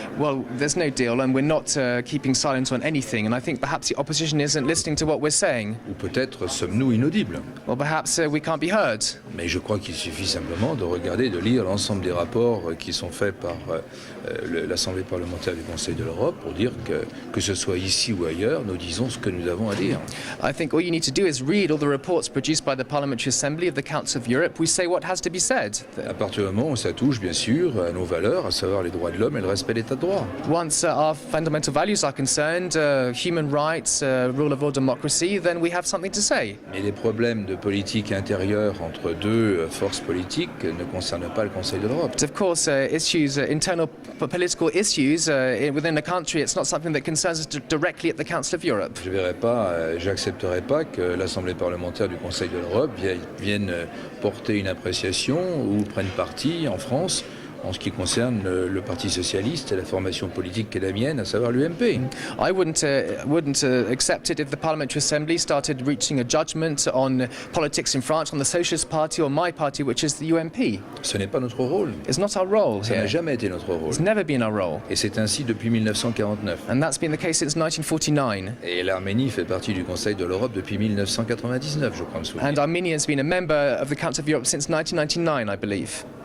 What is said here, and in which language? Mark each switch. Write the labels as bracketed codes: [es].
[en] Well, there's no deal, and we're not keeping silence on anything. And I think perhaps the opposition isn't listening to what we're saying. [fr] Ou peut-être sommes-nous inaudibles. [en] Or perhaps we can't be heard. [fr] Mais je crois qu'il suffit simplement de regarder, de lire l'ensemble des rapports qui sont faits par l'Assemblée parlementaire du Conseil de l'Europe pour dire que ce soit ici ou ailleurs, nous disons ce que nous avons à dire. [en] I think all you need to do is read all the reports produced by the Parliamentary Assembly of the Council of Europe. We say what has to be said. [fr] À partir du moment où ça touche, bien sûr, à nos valeurs, à savoir les droits de l'homme et le respect de l'état de droit. [en] Once our fundamental values are concerned, human rights, rule of law, democracy, then we have something to say. [fr] Mais les problèmes de politique intérieure entre deux forces politiques ne concernent pas le Conseil de l'Europe. [en] But of course, issues, internal political issues within a country, it's not something that concerns us directly at the Council of Europe. [fr] Je verrai pas, j'accepterai pas que l'Assemblée parlementaire du Conseil de l'Europe vienne porter une appréciation ou prenne parti en France en ce qui concerne le Parti socialiste et la formation politique qui est la mienne, à savoir l'UMP. [en] I wouldn't accept it if the Parliamentary Assembly started reaching a judgment on politics in France, on the Socialist Party or my party, which is the UMP. [fr] Ce n'est pas notre rôle. [en] It's not our role [fr] Ça n'a [en] here. [fr] jamais été notre rôle. [en] It's never been our role. [fr] Et c'est ainsi depuis 1949. [en] And that's been the case since 1949. [fr] Et l'Arménie fait partie du Conseil de l'Europe depuis 1999, je crois me souvenir. [en] And Armenia has been a member of the Council of Europe since 1999, I believe.